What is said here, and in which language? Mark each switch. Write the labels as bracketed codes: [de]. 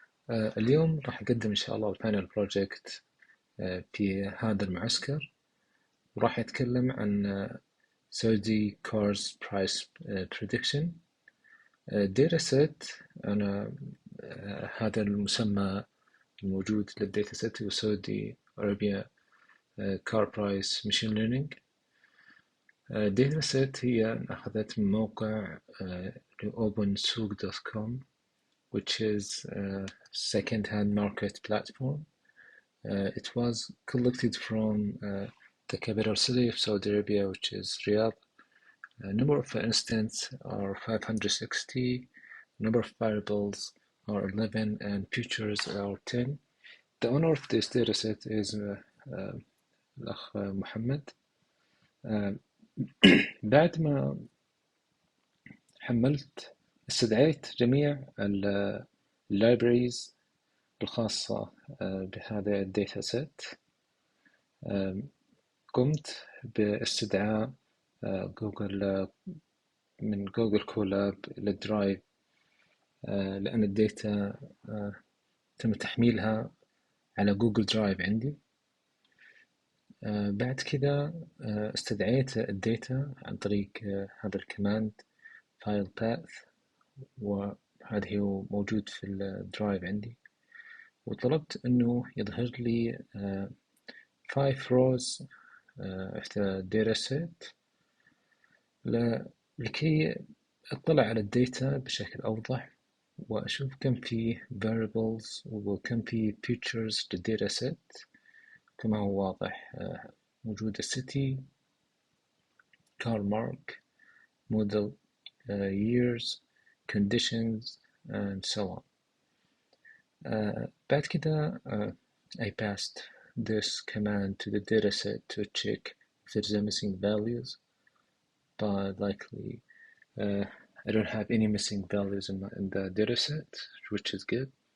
[ar] اليوم راح أقدم إن شاء الله الفاينل بروجكت في هذا المعسكر، وراح يتكلم عن [en] Saudi Cars Price Prediction Data Set. [ar] أنا هذا المسمى الموجود للداتا سيت هو Saudi Arabia Car Price Machine Learning. داتا سيت هي أخذت من موقع [en] opensouk.com, which is a second-hand market platform. It was collected from the capital city of Saudi Arabia, which is Riyadh. Number of instances are 560, number of variables are 11, and features are 10. The owner of this dataset is الأخ محمد. [ar] بعد ما استدعيت جميع اللايبريز الخاصة بهذا الداتا سيت. قمت باستدعاء جوجل من جوجل كولاب للدرايف، لأن الداتا تم تحميلها على جوجل درايف عندي. بعد كده استدعيت الداتا عن طريق هذا الكماند file path، وهذا هو موجود في الدرايف عندي، وطلبت انه يظهر لي [en] 5 rows of the dataset [ar] لكي اطلع على الداتا بشكل اوضح، واشوف كم في variables وكم في features للدataset. كما هو واضح، موجود [en] city, car mark, model, years, conditions, and so on. [ar] بعد كده [en] I passed this command to the dataset to check if there's any missing values, but likely I don't have any missing values in the dataset, which is good.